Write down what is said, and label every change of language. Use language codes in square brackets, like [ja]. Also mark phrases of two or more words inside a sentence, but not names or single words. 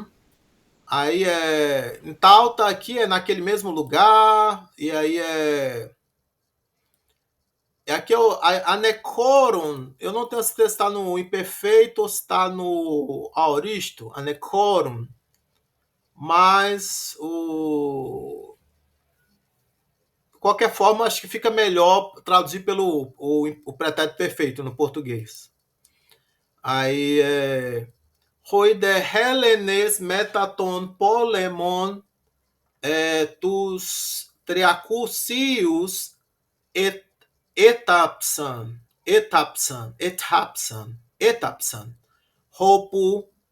[pt] Aí em tal tá aqui, é naquele mesmo lugar, e aí aqui a Necorum, eu não tenho certeza se está no imperfeito ou se está no aoristo, a Necorum, mas de qualquer forma, acho que fica melhor traduzir pelo o pretérito perfeito no português. [el] Aí οἱ δὲ Ἕλληνες μετὰ τὸν πόλεμον τοὺς τριακοσίους ἔθαψαν, ὅπου